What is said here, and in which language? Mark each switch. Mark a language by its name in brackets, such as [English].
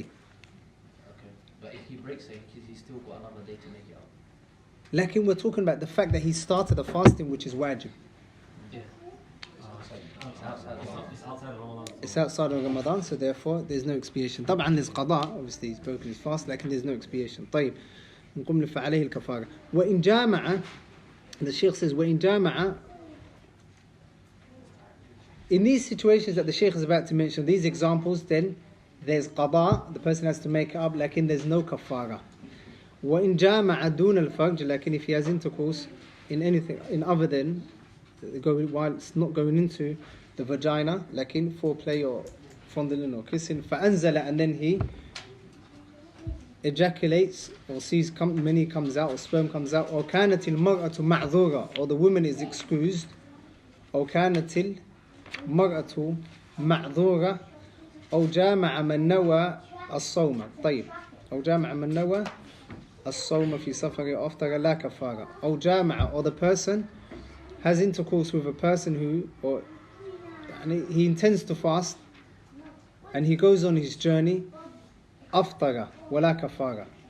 [English] Okay, but if he breaks it, he's still got another day to make it up. Lakin we're talking about the fact that he started the fasting, which is wajib. Yeah. It's outside of It's outside of Ramadan. It's outside of Ramadan, so therefore there's no expiation. [Arabic] طبعا [English] there's قضاء, obviously he's broken his fast, lakin there's no expiation. [Arabic] طيب نقوم فعليه الكفارة. وإن جامع, [English] the Shaykh says [Arabic] وإن جامع. [English] In these situations that the Shaykh is about to mention, these examples, then there's qada, the person has to make it up, lakin there's no kafara. [Arabic] وإن جامع دون الفرج, [English] lakin if he has intercourse in anything, in other than, while it's not going into the vagina, lakin foreplay or fondling or kissing, [Arabic] فأنزل, [English] and then he ejaculates or sees many comes out or sperm comes out, or [Arabic] كانت المرأة معذورة, [English] or the woman is excused, or كانت المرأة معذورة, [Arabic] أو جامع من نوى الصوم. طيب. أو جامع من نوى الصوم في سفر أفطر لا كفارة. أو جامع, [English] or the person has intercourse with a person who, or he intends to fast and he goes on his journey, [Arabic] أفطر ولا كفارة.